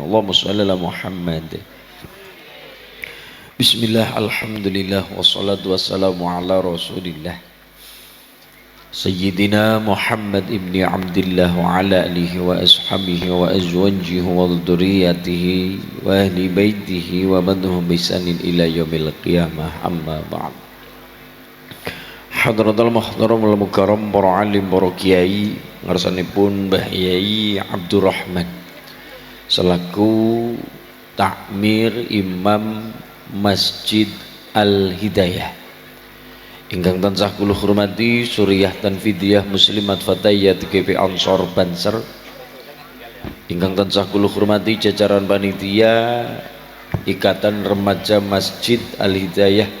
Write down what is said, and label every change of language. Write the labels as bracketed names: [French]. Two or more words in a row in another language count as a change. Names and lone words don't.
[Arabic] اللهم صل على محمد. بسم الله، الحمد لله، والصلاة والسلام على رسول الله سيدنا محمد بن عبد الله وعلى آله وأصحابه وأزواجه وذريته وأهل بيته ومضهم بسنان إلى يوم القيامة أما بعد. حضرة المحترم والمكرم [Javanese] para alim para kiai ngarsanipun Mbah Yai Abdurrahman selaku takmir imam Masjid Al Hidayah ingkang tansah kula hormati Suriah Tanfidiyah Muslimat Fatayat GP Ansor Banser, ingkang tansah kula hormati jajaran panitia Ikatan Remaja Masjid Al Hidayah